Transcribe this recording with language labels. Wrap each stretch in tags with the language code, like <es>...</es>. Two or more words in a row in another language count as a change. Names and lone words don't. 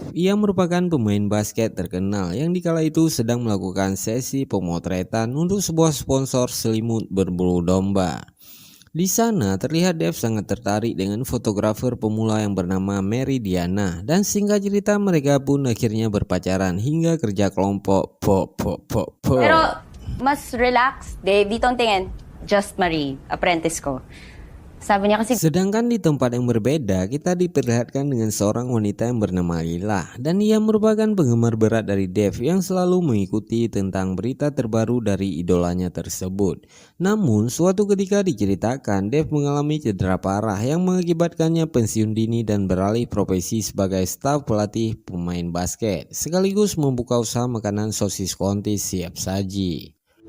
<id>Ia merupakan pemain basket terkenal yang dikala itu sedang melakukan sesi pemotretan untuk sebuah sponsor selimut berbulu domba. Di sana terlihat Dave sangat tertarik dengan fotografer pemula yang bernama Mary Diana, dan singkat cerita mereka pun akhirnya berpacaran hingga kerja kelompok.</id> <tl>Pero mas relax, Dave. Dito ang tingin. Just Marie, apprentice ko. Sabi niya kasi</tl> <id>Sedangkan di tempat yang berbeda kita diperlihatkan dengan seorang wanita yang bernama Lila, dan ia merupakan penggemar berat dari Dave yang selalu mengikuti tentang berita terbaru dari idolanya tersebut. Namun suatu ketika diceritakan Dave mengalami cedera parah yang mengakibatkannya pensiun dini dan beralih profesi sebagai staf pelatih pemain basket, sekaligus membuka usaha makanan sosis kontis siap saji.</id>